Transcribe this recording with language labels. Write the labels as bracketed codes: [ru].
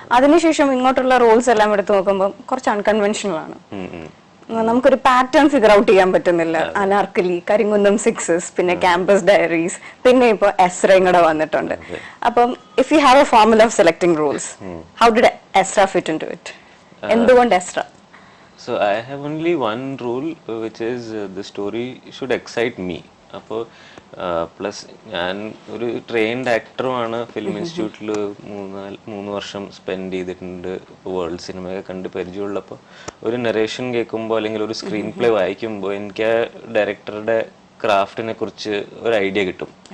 [ml] അതിനുശേഷം ഇങ്ങോട്ടുള്ള റോൾസ് എല്ലാം എടുത്തു നോക്കുമ്പോൾ കുറച്ച് അൺകൺവെൻഷണൽ ആണ്. നമുക്കൊരു പാറ്റേൺ ഫിഗർ ഔട്ട് ചെയ്യാൻ പറ്റുന്നില്ല. അനാർക്കലി, കരിങ്കുന്നം സിക്സസ്, പിന്നെ ക്യാമ്പസ് ഡയറീസ്, പിന്നെ ഇപ്പൊ എസ്രയും കൂടെ വന്നിട്ടുണ്ട്. അപ്പം [en] If you have a formula of selecting roles, how did Ezra fit into it? [ml] എന്തുകൊണ്ട് Ezra? [en] So I have only one rule, which is the story should excite me. [ml] അപ്പോൾ പ്ലസ് ഞാൻ ഒരു ട്രെയിൻഡ് ആക്ടറുമാണ്. ഫിലിം ഇൻസ്റ്റിറ്റ്യൂട്ടിൽ 3 വർഷം സ്പെൻഡ് ചെയ്തിട്ടുണ്ട്. ഇപ്പോൾ വേൾഡ് സിനിമയൊക്കെ കണ്ട് പരിചയമുള്ളപ്പോൾ ഒരു നറേഷൻ കേൾക്കുമ്പോൾ അല്ലെങ്കിൽ ഒരു സ്ക്രീൻ പ്ലേ വായിക്കുമ്പോൾ എനിക്ക് ആ ഡയറക്ടറുടെ ക്രാഫ്റ്റിനെ കുറിച്ച് ഒരു ഐഡിയ കിട്ടും.